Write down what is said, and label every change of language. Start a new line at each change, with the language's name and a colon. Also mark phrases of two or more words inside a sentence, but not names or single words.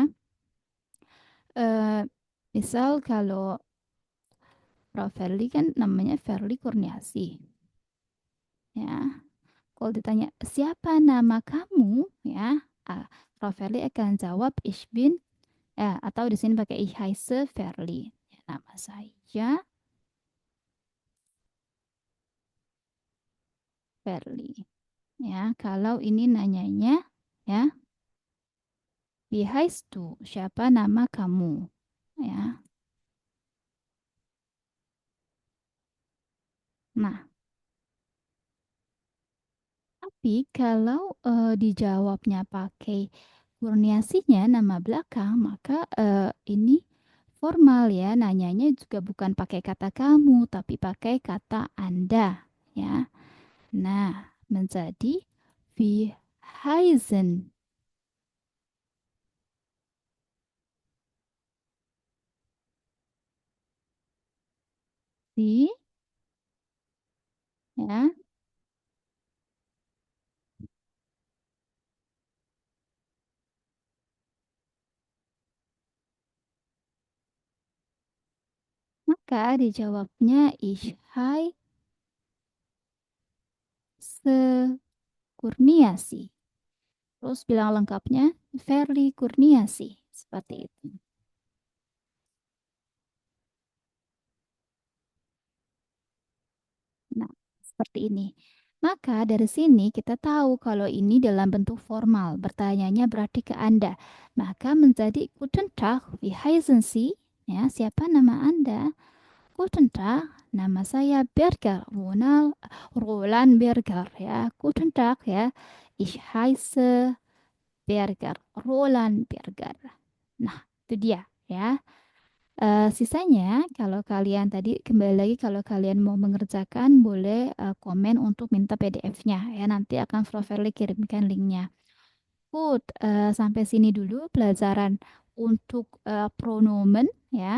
Indonesian: Eh, misal kalau Prof. Verly kan namanya Verly Kurniasi ya. Kalau ditanya siapa nama kamu ya, Prof. Verly akan jawab
German: ich bin
Indonesian: ya, atau di sini pakai
German: ich heiße
Indonesian: Verly. Ya, nama saya Verly. Ya, kalau ini nanyanya ya,
German: wie heißt du?
Indonesian: Siapa nama kamu? Ya. Nah, tapi kalau dijawabnya pakai Kurniasinya nama belakang, maka ini formal ya, nanyanya juga bukan pakai kata kamu, tapi pakai kata Anda ya. Nah, menjadi
German: wie heißen Sie
Indonesian: ya. Maka dijawabnya
German: ich heiße
Indonesian: Kurniasi. Terus bilang lengkapnya Verly Kurniasi. Seperti itu. Nah, seperti ini. Maka dari sini kita tahu kalau ini dalam bentuk formal. Bertanyanya berarti ke Anda. Maka menjadi
German: Guten Tag, wie heißen Sie?
Indonesian: Ya, siapa nama Anda?
German: Guten Tag,
Indonesian: nama saya Berger, Roland Berger ya.
German: Guten Tag ya. Ich heiße Berger, Roland Berger.
Indonesian: Nah, itu dia ya. Sisanya kalau kalian tadi kembali lagi kalau kalian mau mengerjakan boleh komen untuk minta PDF-nya ya nanti akan Proverly kirimkan linknya. Good, sampai sini dulu pelajaran untuk pronomen ya.